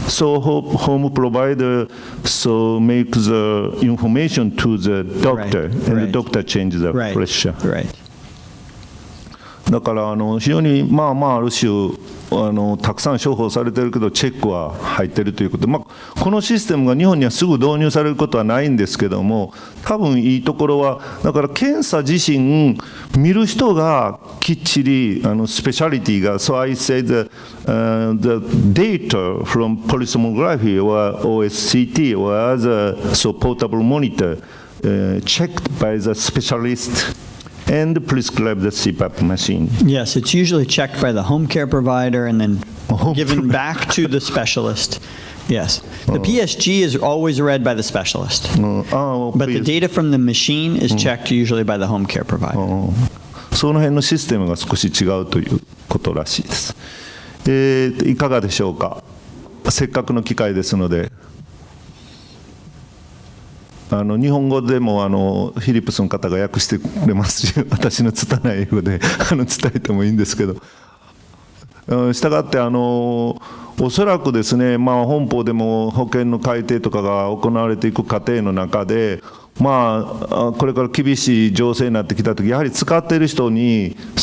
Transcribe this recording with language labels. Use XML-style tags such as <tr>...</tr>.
<en>So home provider make the information to the doctor, and the doctor changes the pressure. Right.</en> <ja>だから非常にある種たくさん処方されてるけどチェックは入ってるということで、このシステムが日本にはすぐ導入されることはないんですけども、多分いいところはだから検査自身見る人がきっちりスペシャリティが</ja> <en>So I say the data from polysomnography or OSCT or other portable monitor checked by the specialist and prescribe the CPAP machine. Yes, it's usually checked by the home care provider and then given back to the specialist. Yes. The PSG is always read by the specialist. But the data from the machine is checked usually by the home care provider.</en> <ja>その辺のシステムが少し違うということらしいです。いかがでしょうか。せっかくの機会ですので。日本語でもフィリップスの方が訳してくれますし、私の拙い英語で伝えてもいいんですけど、したがっておそらくですね、本法でも保険の改定とかが行われていく過程の中で、これから厳しい情勢になってきたとき、やはり使っている人に</ja>